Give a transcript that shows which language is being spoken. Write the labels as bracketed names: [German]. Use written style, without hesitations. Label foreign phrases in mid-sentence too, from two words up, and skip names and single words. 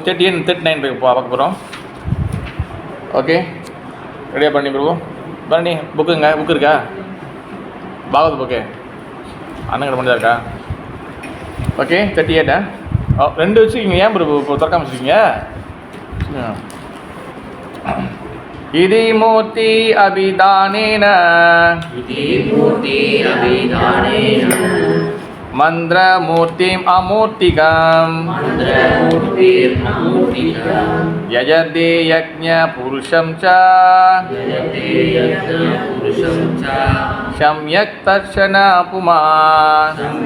[Tamil] 38 and 39 பார்க்க போகிறோம். ஓகே, ரெடியாக பண்ணி ப்ரோ. பண்ணி புக்கு இருக்கா? பாகவத புக்கு அண்ணன் கிட்ட இருக்கா? ஓகே, 38. 2 வச்சுக்கிங்க. ஏன் ப்ரோ இப்போ திறக்காம வச்சுருக்கீங்க? [Sanskrit] इति मूर्ति अभिधानेन मन्त्रमूर्तिम् अमूर्तिकम् यजते यज्ञपुरुषं च सम्यक् दर्शन पुमान्.